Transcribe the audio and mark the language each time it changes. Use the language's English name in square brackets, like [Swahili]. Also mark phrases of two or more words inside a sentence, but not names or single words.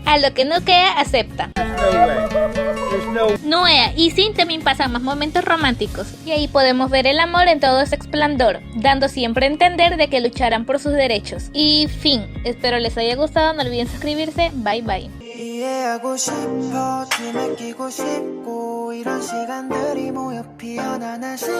[Spanish] A lo que Nukea acepta. Nuea y Sin también pasan más momentos románticos, y ahí podemos ver el amor en todo su esplendor, dando siempre a entender de que lucharán por sus derechos. Y fin, espero les haya gustado, no olviden suscribirse, bye bye. [Korean] 이해하고 싶어, 뒤에 끼고 싶고 이런 시간들이 모여 피어나는